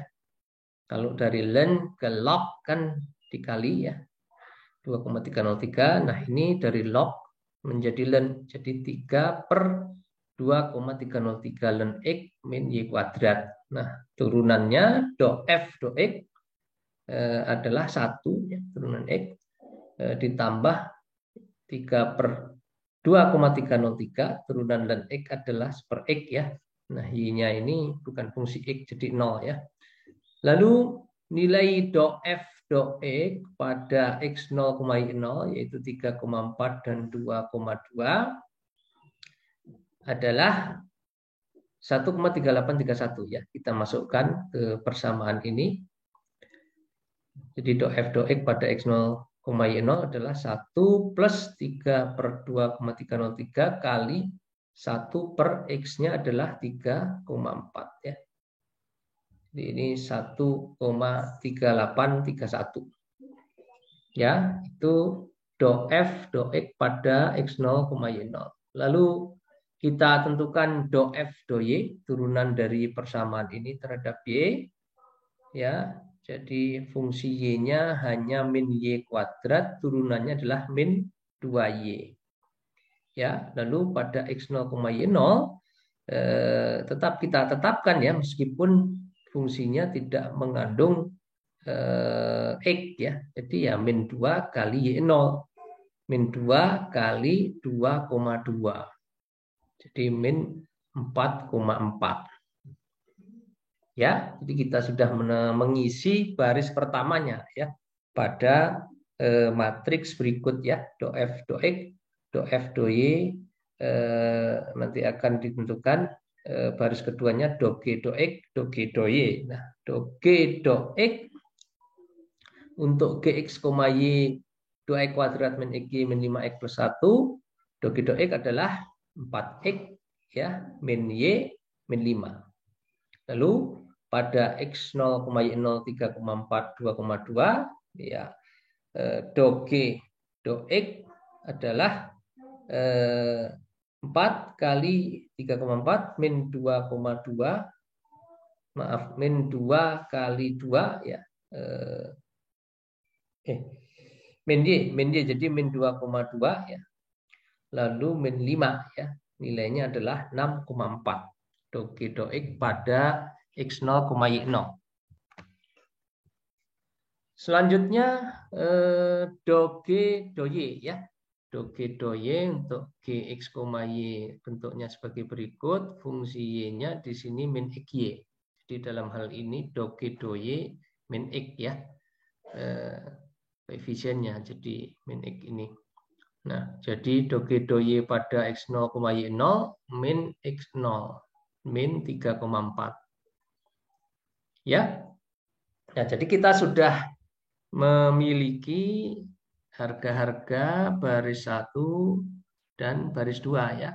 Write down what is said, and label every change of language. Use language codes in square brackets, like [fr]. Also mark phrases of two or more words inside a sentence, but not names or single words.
[id] Kalau dari ln ke log kan dikali ya, 2,303. Nah ini dari log menjadi ln, jadi 3 per 2,303 ln x min y kuadrat. Nah turunannya do f do x adalah 1 ya, turunan x ditambah 3 per 2,303 turunan ln x adalah 1/x ya. Nah y-nya ini bukan fungsi x jadi 0 ya. Lalu nilai do f do x pada x0, y0 yaitu 3,4 dan 2,2 adalah 1,3831 ya. Kita masukkan ke persamaan ini. Jadi do f do x pada x0, y0 adalah 1 plus 3 per 2,303 kali 1 per x-nya adalah 3,4 ya. Jadi ini 1,3831. Ya, itu do f do x pada x0, y0. Lalu kita tentukan do f do y turunan dari persamaan ini terhadap y. Ya, jadi fungsi y-nya hanya min y kuadrat, turunannya adalah min 2y. Ya, lalu pada x0, y0 tetap kita tetapkan ya meskipun fungsinya tidak mengandung x ya. Jadi ya min 2 kali y0. Min 2 kali 2,2. Jadi min 4,4. Ya, jadi kita sudah mengisi baris pertamanya ya pada matriks berikut ya, do f do x, do f do y nanti akan ditentukan baris keduanya do g do x, do g do y. Nah, do g do x untuk gx, y 2x kuadrat min x min 5x plus 1, do g do x adalah 4x ya min y min 5. Lalu pada x0, y0 3,4 2,2 ya do g do x adalah 4 kali 3,4 min 2,2, maaf min 2 kali 2 ya min y jadi min 2,2 ya. Lalu min 5 ya. Nilainya adalah 6,4. Do g do x pada x0, y0. Selanjutnya do g do y ya. Do g do y untuk gx, y bentuknya sebagai berikut. Fungsi y-nya di sini min xy. Jadi dalam hal ini do g do y min x ya. Koefisiennya jadi min x ini. Nah, jadi do g do y pada x0, y0 min x0 min 3,4. Ya. Nah, jadi kita sudah memiliki harga-harga baris 1 dan baris 2 ya.